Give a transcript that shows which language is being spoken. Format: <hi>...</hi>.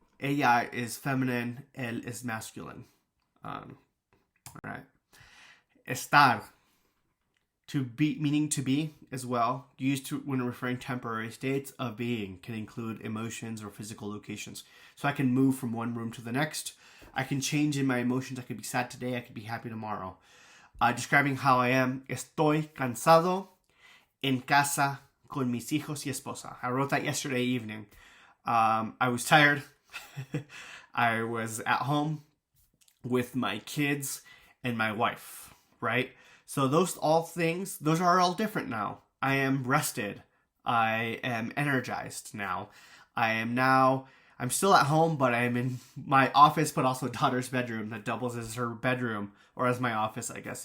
<en>Ella is feminine, él is masculine. All right. Estar. To be, meaning to be as well, used to when referring temporary states of being, can include emotions or physical locations. So I can move from one room to the next. I can change in my emotions. I could be sad today. I could be happy tomorrow. Describing how I am.</en> <es>Estoy cansado en casa con mis hijos y esposa.</es> <en>I wrote that yesterday evening. I was tired. I was at home with my kids and my wife, right? So those are all different now. I am rested. I am energized now. I'm still at home, but I'm in my office, but also daughter's bedroom that doubles as her bedroom, or as my office, I guess.</en>